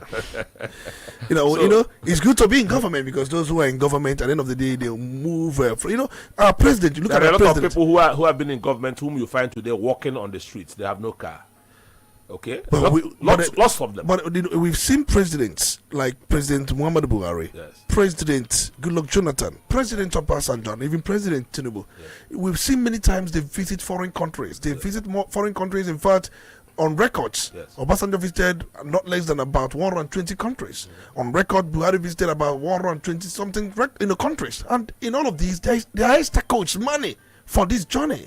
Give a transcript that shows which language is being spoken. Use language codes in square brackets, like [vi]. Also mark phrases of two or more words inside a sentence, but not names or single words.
[en] It's good to be in government because those who are in government, at the end of the day, they'll move. Our president. You look at there are our a lot president. of people who have been in government whom you find today walking on the streets. They have no car. Okay, But lots of them. But we've seen presidents like President Muhammadu Buhari, Yes. President Goodluck Jonathan, President Obasanjo, and even President Tinubu. Yes. We've seen many times they visit foreign countries. They visit more foreign countries. In fact, on records, Yes. Obasanjo visited not less than about 120 countries. On record, Buhari visited about 120 something countries. And in all of these, there is coach money for this journey.